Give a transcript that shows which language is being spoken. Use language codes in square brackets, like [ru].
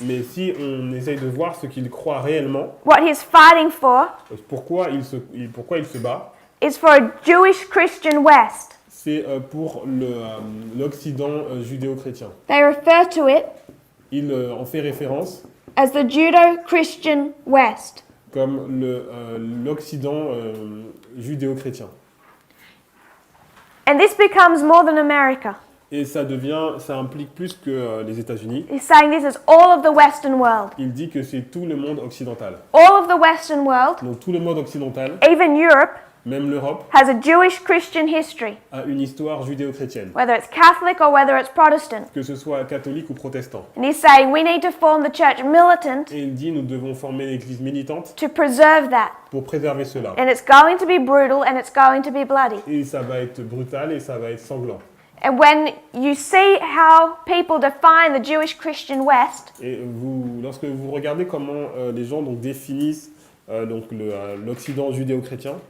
[fr] Mais si on essaye de voir ce qu'il croit réellement, [en] what he's fighting for, [fr] pourquoi il se bat, [en] is for a Jewish Christian West. [fr] c'est pour l'Occident judéo-chrétien. [en] They refer to it [fr] Il en fait référence [en] as the Judo-Christian West. [fr] comme l'Occident judéo-chrétien. [en] And this becomes more than America. [fr] Et ça implique plus que les États-Unis. [en] He's saying this is all of the Western world. [fr] Il dit que c'est tout le monde occidental. [en] All of the Western world, [fr] Donc tout le monde occidental, [en] even Europe, [fr] même l'Europe, [en] has a Jewish Christian history, [fr] a une histoire judéo-chrétienne, [en] whether it's Catholic or whether it's Protestant. [fr] que ce soit catholique ou protestant. [en] And he's saying we need to form the church militant [fr] Et il dit nous devons former l'église militante [en] to preserve that. [fr] pour préserver cela. [en] And it's going to be brutal and it's going to be bloody. [fr] Et ça va être brutal et ça va être sanglant. [en] And when you see how people define the Jewish Christian West, [fr] Et lorsque vous regardez comment les gens donc définissent donc l'Occident judéo-chrétien,